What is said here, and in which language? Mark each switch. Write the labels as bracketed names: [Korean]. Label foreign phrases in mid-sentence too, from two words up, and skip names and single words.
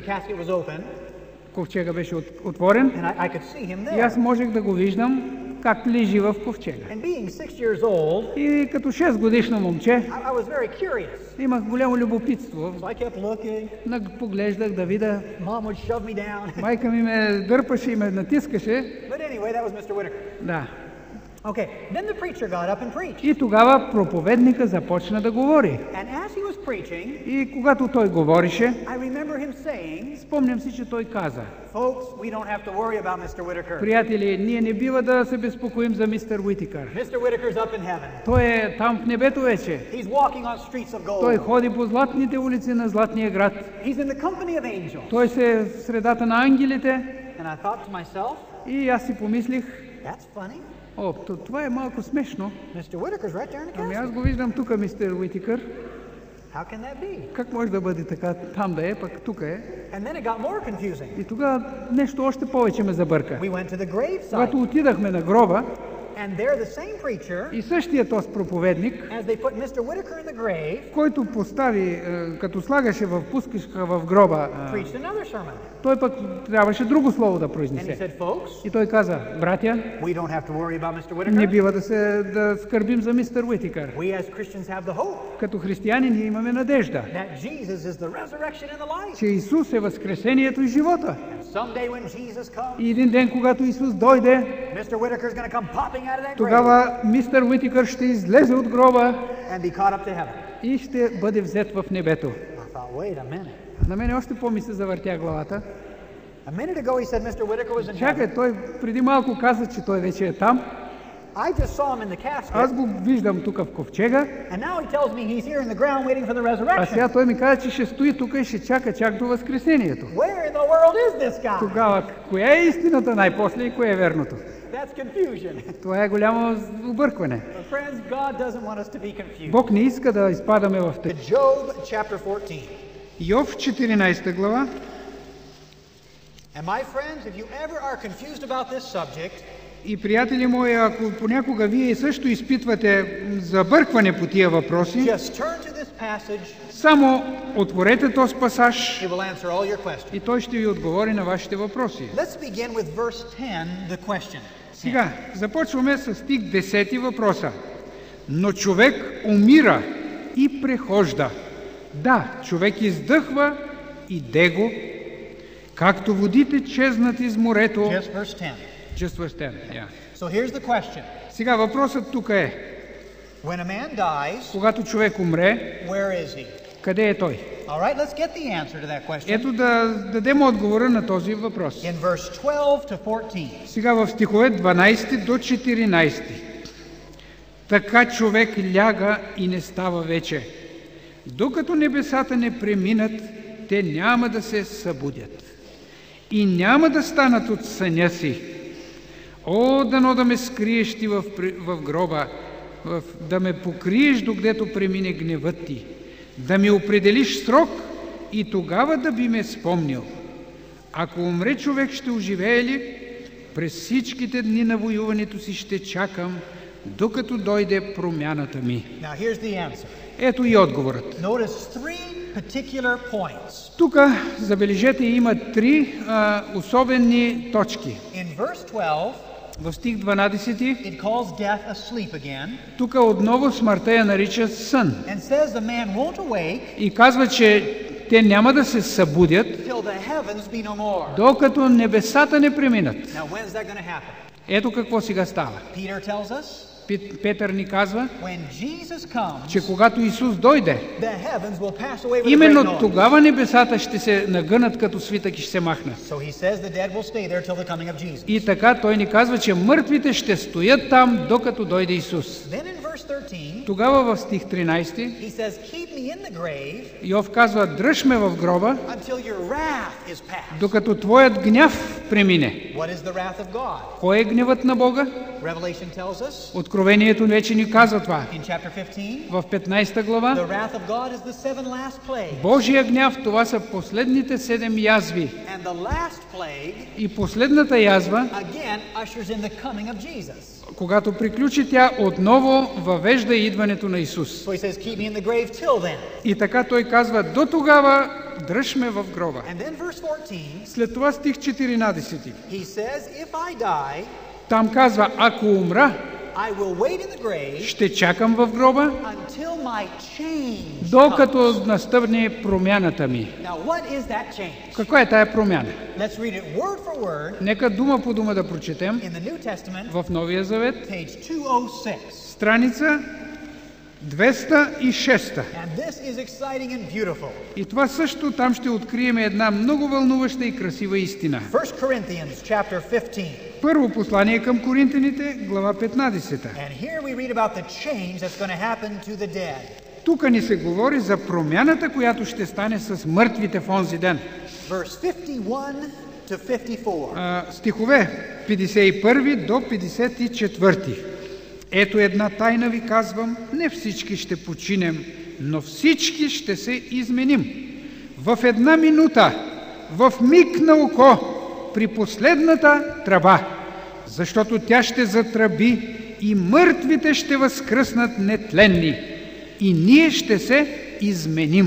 [Bulgarian] Ковчега беше отворен и аз можех да го виждам как лежи в ковчега. И като 6 годишно момче имах голямо любопитство. Поглеждах да видя. Майка ми ме дърпаше и ме натискаше. Да. [English] Okay, then the preacher got up and preached. [Bulgarian] И тогава проповедника започна да говори. [English] And as he was preaching, [Bulgarian] И когато той говорише, [English] I remember him saying, [Bulgarian] спомням си, че той каза: [English] folks, we don't have to worry about Mr. Whitaker. [Bulgarian] приятели, ние не бива да се безпокоим за мистер Уитикър. [English] Mr. Whitaker's up in heaven. [Bulgarian] Той е там в небето вече. [English] He's walking on streets of [Bulgarian] Той [English] gold. [Bulgarian] ходи по златните улици на Златния град. [English] He's in the company of angels. [Bulgarian] Той се е в средата на ангелите. [English] And I thought to myself, [Bulgarian] И аз си помислих: [English] that's funny. [Bulgarian] о, това е малко смешно. [English] Mr. Whitaker's right there in the [Bulgarian] Ами [English] castle. [Bulgarian] аз го виждам тук, мистер Уитикър. [English] How can that be? [Bulgarian] Как може да бъде така, там да е, пък тук е? [English] And then it got more confusing. [Bulgarian] И тогава нещо още повече ме забърка. [English] We went to the gravesite, [Bulgarian] Когато отидахме на гроба, [English] and there the same preacher, [Bulgarian] и същия този проповедник, [English] as they put Mr. Whitaker in the grave, [Bulgarian] който постави, като слагаше в пускашка в гроба, [English] preached another sermon. [Bulgarian] той пък трябваше друго слово да [English] And he [Bulgarian] произнесе. [English] said, folks, [Bulgarian] И той каза: братя, [English] we don't have to worry about Mr. [Bulgarian] не [English] Whitaker. [Bulgarian] бива да скърбим за мистер Уитикър. [English] We as Christians have the hope [Bulgarian] Като християни ние имаме надежда, [English] that Jesus is the resurrection and the life. [Bulgarian] че Исус е възкресението и живота. [English] And someday when Jesus comes, [Bulgarian] И един ден, когато Исус дойде, [English] Mr. Whitaker's going to come popping out of that grave [Bulgarian] тогава мистер Уитикър ще излезе от гроба [English] and be caught up to heaven. [Bulgarian] и ще бъде взет в небето. [English] I thought, wait a minute. [Bulgarian] На мен още по-ми се завъртя главата. [English] A minute ago he said Mr. Whitaker was in heaven. [Bulgarian] Чакай, той преди малко каза, че той вече е там. [English] I just saw him in the [Bulgarian] Аз [English] casket, [Bulgarian] го виждам тук в ковчега, [English] and now he tells me he's here in the ground waiting for the [Bulgarian] а [English] resurrection. [Bulgarian] сега той ми каза, че ще стои тук и ще чака чак до възкресението. [English] Where in the world is this guy? [Bulgarian] Тогава, коя е истината най-после и кое е верното? [English] That's confusion. [Bulgarian] Това е голямо объркване. [English] But friends, God doesn't want us to be confused. [Bulgarian] Бог не иска да изпадаме в [English] To [Bulgarian] тъй. [English] Job chapter 14. [Bulgarian] Йов 14 глава. [English] And my friends, if you ever are confused about this subject, [Bulgarian] И, приятели мои, ако понякога вие също изпитвате забъркване по тия въпроси, [English] just turn to this passage. [Bulgarian] само отворете този пасаж [English] It will answer all your questions. [Bulgarian] и той ще ви отговори на вашите въпроси. [English] Let's begin with verse 10, the question. [Bulgarian] Сега, започваме с стих 10 въпроса. Но човек умира и прехожда. Да, човек издъхва и него, както водите чезнат из морето. [English] Just verse 10. Just verse 10, yeah. So here's the question. [Bulgarian] Сега въпросът тук е: [English] When a man dies, [Bulgarian] когато човек умре, [English] where is he? [Bulgarian] къде е той? [English] All right, let's get the answer to that question. [Bulgarian] Ето да дадем отговора на този въпрос. [English] In verse 12 to 14. [Bulgarian] Сега в стихове 12 до 14. Така човек ляга и не става вече. Докато небесата не преминат, те няма да се събудят. И няма да станат от съня си. О, дано да ме скриеш ти в гроба, да ме покриеш, докъдето премине гневът ти, да ми определиш срок и тогава да би ме спомнил. Ако умре човек, ще оживее ли? През всичките дни на воюването си ще чакам, докато дойде промяната ми. [English] Now here's the answer. [Bulgarian] Ето и отговорът. [English] Notice three particular points. [Bulgarian] Тук, забележете, има три особени точки. [English] In verse 12, [Bulgarian] В стих 12, [English] it calls death asleep again [Bulgarian] тук отново смъртта я нарича сън. [English] and says the man won't awake [Bulgarian] И казва, че те няма да се събудят, [English] till the heavens be no more. [Bulgarian] докато небесата не преминат. [English] Now when's that going to happen? [Bulgarian] Ето какво сега става. [English] Peter tells us [Bulgarian] Петър ни казва, [English] when Jesus comes, [Bulgarian] че когато Исус дойде, [English] the heavens will pass away with a great [Bulgarian] именно [English] noise. [Bulgarian] тогава небесата ще се нагънат като свитък и ще се махнат. [English] So he says the dead will stay there till the coming of Jesus. [Bulgarian] И така той ни казва, че мъртвите ще стоят там, докато дойде Исус. [English] Then in verse 13, [Bulgarian] Тогава в стих 13 [English] he says, keep me in the grave [Bulgarian] Йов казва, дръж ме в гроба, [English] until your wrath is passed. [Bulgarian] докато твоят гняв премине. [English] What is the wrath of God? [Bulgarian] Кой е гневът на Бога? [English] Revelation tells us [Bulgarian] Откровението вече ни казва това. [English] in chapter 15, [Bulgarian] В 15 глава, [English] the wrath of God is the seven last plagues. [Bulgarian] Божия гняв, това са последните 7 язви. [English] And the last plague, [Bulgarian] И последната язва, [English] again, ushers in the coming of Jesus. [Bulgarian] когато приключи тя, отново въвежда идването на Исус. [English] So he says, keep me in the grave till then. [Bulgarian] И така той казва, до тогава дръж ме в гроба. [English] And then verse 14, [Bulgarian] След това стих 14. [English] he says, if I die, [Bulgarian] Там казва, ако умра, [English] I will wait in the grave [Bulgarian] ще чакам в гроба, [English] until my change [Bulgarian] докато настъпне промяната ми. [English] Now, what is that change? [Bulgarian] Каква е тая промяна? [English] Let's read it word for word [Bulgarian] Нека дума по дума да прочетем [English] in the New Testament, [Bulgarian] в Новия Завет, [English] page 206. [Bulgarian] страница 206. [English] And this is exciting and beautiful. [Bulgarian] И това също там ще открием една много вълнуваща и красива истина. [English] 1 Corinthians chapter 15. [Bulgarian] Първо послание към Коринтяните, глава 15. [English] And here we read about the change that's going to happen to the dead. [Bulgarian] Тук ни се говори за промяната, която ще стане с мъртвите в онзи ден. [English] Verse 51 to 54. [Bulgarian] Стихове 51 до 54. Ето една тайна ви казвам, не всички ще починем, но всички ще се изменим. В една минута, в миг на око, при последната тръба, защото тя ще затръби и мъртвите ще възкръснат нетленни и ние ще се изменим.